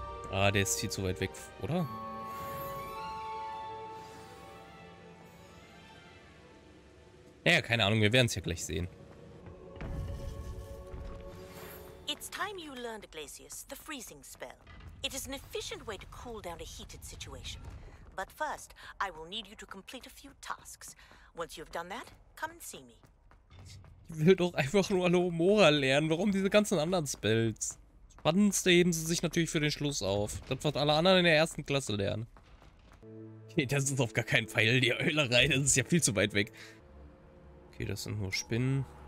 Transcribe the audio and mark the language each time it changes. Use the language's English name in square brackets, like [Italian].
[German] Ah, der ist viel zu weit weg, oder? Ja, keine Ahnung, wir werden es ja gleich sehen. [English] It's time you learned, Glacius, the freezing spell. It is an efficient way to cool down a heated situation. But first, I will need you to complete a few tasks. Once you've done that, come and see me. [German] Ich will doch einfach nur Alohomora lernen. Warum diese ganzen anderen Spells? Spannendste heben sie sich natürlich für den Schluss auf. Das, was alle anderen in der ersten Klasse lernen. Okay, das ist auf gar keinen Fall die Eulerei. Das ist ja viel zu weit weg. Okay, das sind nur Spinnen.